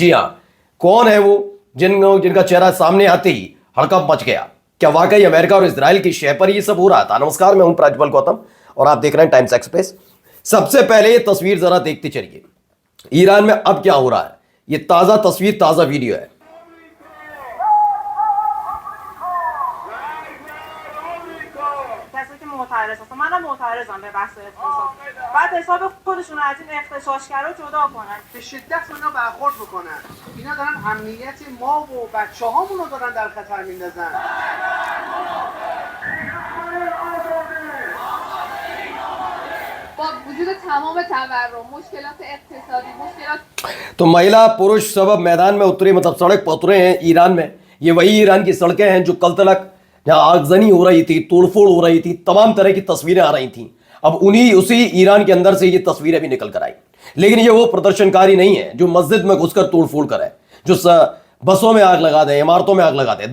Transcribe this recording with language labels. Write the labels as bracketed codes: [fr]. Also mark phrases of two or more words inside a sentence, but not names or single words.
[hi] जी हां, कौन है वो जिनका चेहरा सामने आते ही हड़कंप मच गया? क्या वाकई अमेरिका और इजराइल की शय पर यह सब हो रहा था? नमस्कार, मैं हूं प्रज्वल गौतम और आप देख रहे हैं टाइम्स एक्सप्रेस। सबसे पहले ये तस्वीर जरा देखते चलिए, ईरान में अब क्या हो रहा है। ये ताजा तस्वीर, ताजा वीडियो है। [fa] معترض هستم. منم معترضم به بحث اقتصاد. بعد حساب خودشون از این اغتشاشگرا جدا کنن، به شدت با اینا برخورد بکنن. اینا دارن امنیت ما و بچه‌هامون رو دارن در خطر میندازن. با وجود تمام تورم، مشکلات اقتصادی، مشکلات [hi] तो महिला पुरुष सब अब मैदान में उतरे, मतलब सड़क पर उतरे हैं ईरान में। ये वही ईरान की सड़कें हैं जो कल तक जहां आगजनी हो रही थी, तोड़फोड़ हो रही थी, तमाम तरह की तस्वीरें आ रही थी। अब उसी ईरान के अंदर से ये तस्वीरें भी निकल कर आई। लेकिन ये वो प्रदर्शनकारी नहीं है जो मस्जिद में घुसकर तोड़फोड़ करे, जो बसों में आग लगा दे, इमारतों में आग लगा दे।